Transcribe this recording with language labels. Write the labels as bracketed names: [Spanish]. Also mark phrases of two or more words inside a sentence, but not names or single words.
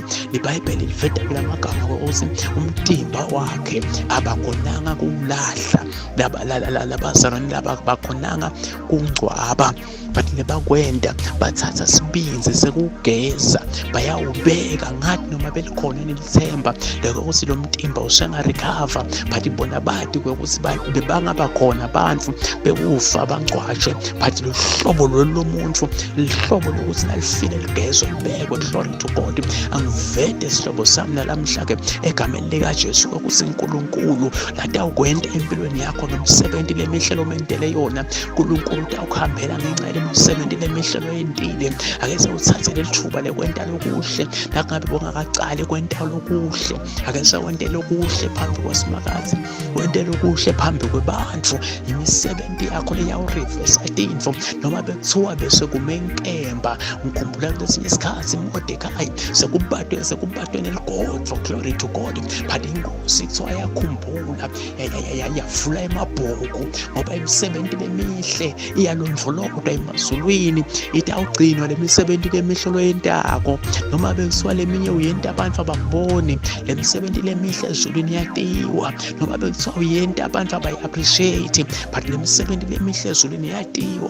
[Swati] iBhayibheli liveda kulamagama ukuthi umtimba wakhe abango bakhonanga kuwulahla, labazalwane laba bakhonanga kungcwaba, but lebakwenda bathatha sibinzi sekugeza bayawubeka ngathi noma belikhona nelithemba lokuthi lo mtimba usengarecover, but bona bathi ukuthi bebangaba khona abantu bekufa bangcwatshwe, but lo hlobo lomuntu lihlobo lokuthi nalifile ligezwe libekwe. [English] Glory to God. [Swati] Angivede isihlobo sami nalamhla-ke egameni likaJesu ukuthi uNkulunkulu lathi awukwenta empilweni yakho nomsebenzi lemihlelo omendele yona, uNkulunkulu utawukuhambela ngenxa yemisebenzi lemihlelo oyendile. Ake sewuthathe leli thuba lekwenta lokuhle, nakungabe bongakacali kwenta lokuhle, ake sewente lokuhle phambi kwasimakazi, wente lokuhle phambi kwebantu. Imisebenzi yakho leyawurivesa intfo noma bekuthiwa bese kumenkemba. Ngikhumbula kulesinye isikhathi uModekhayi sekubatwe neligodlo. [English] Glory to God. [Swati] But inkosi kuthiwa yakhumbula yavula emabhuku ngoba imisebenzi lemihle iyalondolozwa emazulwini, ithi awugcinwa lemisebenzi lemihle oyentako, noma bekuthiwa leminye uyenta abantu abakuboni, lemisebenzi lemihle ezulwini iyatiwa, noma bekuthiwa uyenta abantu abayi-appreciate, but lemisebenzi lemihle ezulwini iyatiwa.